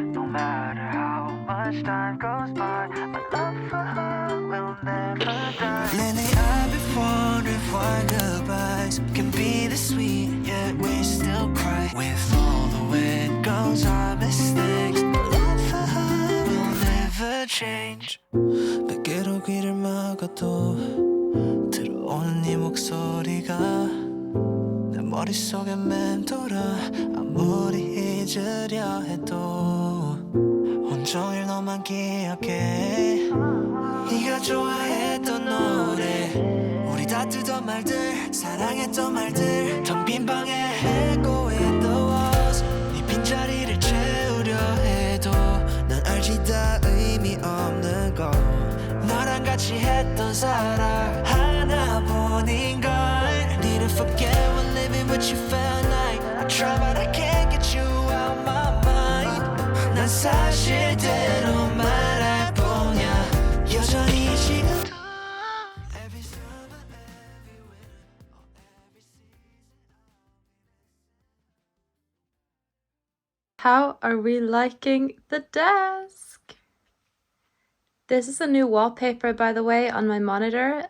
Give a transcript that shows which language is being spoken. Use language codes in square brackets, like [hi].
[en] No matter how much time goes by, my love for her will never die. Lately I've been wondering why goodbyes can be this sweet, yet we still cry. With all the way it goes, our mistakes, my love for her will never change. [ko] 베개로 귀를 막아도 들어오는 네 목소리가 내 머릿속에 맴돌아. 아무리 잊으려 해도 온종일 너만 기억해. 네가 좋아했던 노래, 우리 다투던 말들, 사랑했던 말들, 텅 빈 방에 echo in the walls. 네 빈자리를 채우려 해도 난 알지 다 의미 없는 거. 너랑 같이 했던 사랑 하나뿐인걸. [en] Didn't forget when living with you felt like I try but I can't get you out my mind. [ko] 난 사실대로 말할 뿐이야. [en] 여전히 지금도 every summer, every winter, every season. How are we liking the desk? This is a new wallpaper, by the way, on my monitor.